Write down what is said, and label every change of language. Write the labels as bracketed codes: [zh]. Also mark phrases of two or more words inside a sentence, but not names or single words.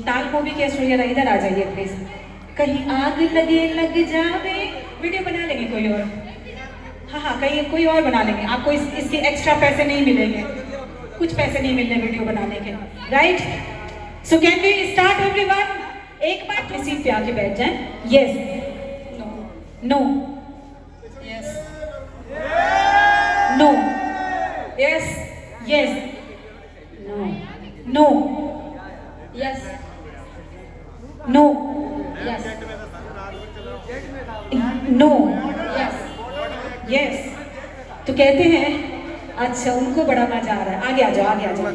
[hi] ताल मूवी की ऐश्वर्या राय इधर आ जाइए प्लीज कहीं आग लगे लग जावे वीडियो बना लेंगे कोई और हाँ कहीं कोई और बना लेंगे आपको इसके एक्स्ट्रा पैसे नहीं मिलेंगे कुछ पैसे नहीं मिलने वीडियो बनाने के [en] right so can we start everyone [hi] एक बार अपनी सीट पे आके बैठ जाएं [en] yes no yes no yes yes no yes no yes no yes [hi] तो कहते हैं अच्छा उनको बड़ा मजा आ रहा है आगे आ जाओ आगे आ जाओ